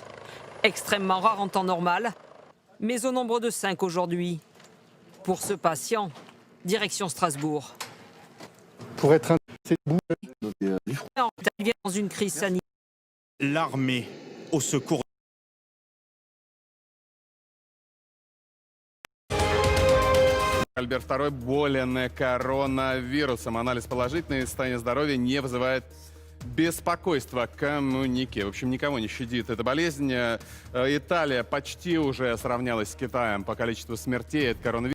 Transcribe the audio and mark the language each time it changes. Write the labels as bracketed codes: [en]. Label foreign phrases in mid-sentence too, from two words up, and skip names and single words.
[fr] Extrêmement rare en temps normal, mais au nombre de 5 aujourd'hui. Pour ce patient, direction Strasbourg. Pour être Il vient dans une crise sanitaire. L'armée au secours. [ru] Альберт II болен коронавирусом. Анализ положительный, состояние здоровья не вызывает беспокойства. Коммунике. В общем, никого не щадит эта болезнь. Италия почти уже сравнялась с Китаем по количеству смертей от коронавируса.